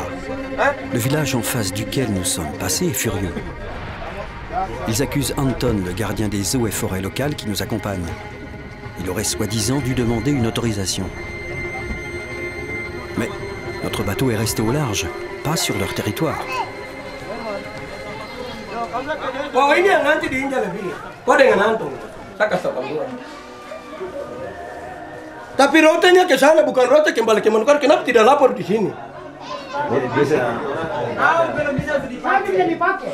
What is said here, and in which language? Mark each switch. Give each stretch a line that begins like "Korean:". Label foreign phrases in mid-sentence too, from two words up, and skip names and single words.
French: Le village en face duquel nous sommes passés est furieux. Ils accusent Anton, le gardien des eaux et forêts locales qui nous accompagne. Il aurait soi-disant dû demander une autorisation. Mais notre bateau est resté au large, pas sur leur territoire.
Indonesian: Oh, ini yang nanti diinjak lebih. Kau dengan Anton, saya kasih tahu kamu. Tapi rotenya ke sana bukan rote kembali ke Manokwari. Kenapa tidak lapor di sini? Bisa. Belum bisa dipakai.